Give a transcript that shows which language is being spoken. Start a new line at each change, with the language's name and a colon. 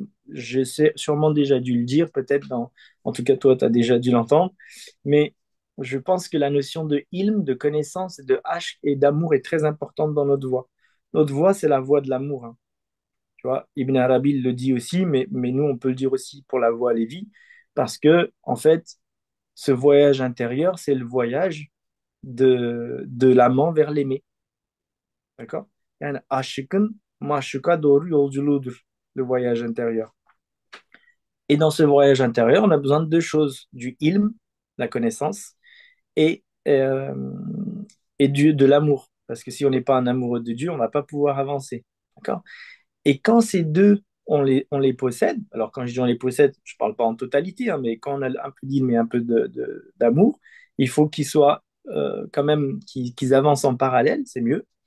French: Je sais sûrement déjà dû le dire, peut-être en tout cas toi, tu as déjà dû l'entendre, mais je pense que la notion de ilm, de connaissance, de hash et d'amour est très importante dans notre voie. Notre voie, c'est la voie de l'amour, hein. Tu vois, Ibn Arabi le dit aussi, mais nous, on peut le dire aussi pour la voie Lévi, parce que, en fait, ce voyage intérieur, c'est le voyage de l'amant vers l'aimé. D'accord?
Turkish: Yani aşıkın maşuka doğru yolculuğudur,
French: le voyage intérieur. Et dans ce voyage intérieur, on a besoin de 2 choses, du ilm, la connaissance, et, euh, de l'amour. Parce que si on n'est pas un amoureux de Dieu, on ne va pas pouvoir avancer. D'accord? Et quand ces deux, on les possède, alors quand je dis on les possède, je ne parle pas en totalité, hein, mais quand on a un peu d'ilm et un peu d'amour, il faut qu'ils soient quand même, qu'ils avancent en parallèle, c'est mieux.